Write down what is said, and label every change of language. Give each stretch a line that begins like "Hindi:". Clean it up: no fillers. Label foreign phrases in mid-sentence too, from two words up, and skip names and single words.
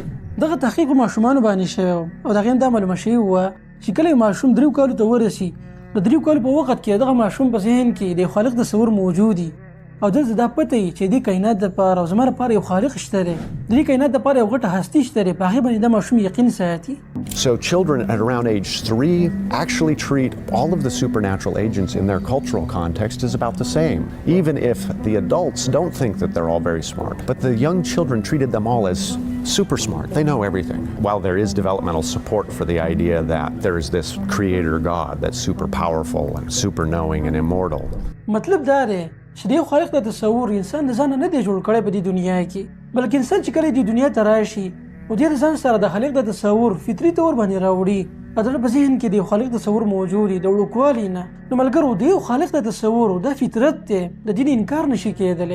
Pashto: دغه تحقیق په ماشومانو باندې شوی و او د هغې هم دا معلومه شوې وه چې کله یو ماشوم 3 کالو ته ورسي، د 3 کالو په وخت کې دغه ماشوم په ذهن کې د خالق تصور موجود وي او دلته دا پته وي چې دې کائنات لپاره او زما لپاره یو خالق شته دی، د دې کائنات لپاره یو غټه هستي شته دی، په هغې باندې دا ماشوم یقین ساتي.
English: So children at around age 3 actually treat all of the supernatural agents in their cultural context as about the same, even if the adults don't think that they're all very smart. But the young children treated them all as super smart. They know everything. While there is developmental support for the idea that there is this creator God that's super powerful and super knowing and immortal.
Pashto: مطلب دا دی چې د یو خالق د تصور انسان د ځانه نه دی جوړ کړی په دې دنیا کې، بلکې انسان چې کله دې دنیا ته راشي او دې د ځان سره د خالق د تصور فطري طور باندې راوړي، په دغه په ذهن کې د یو خالق تصور موجود وي د وړوکوالي نه، نو ملګرو د یو خالق د تصور دا فطرت دی، د دې انکار نشي کېدلی.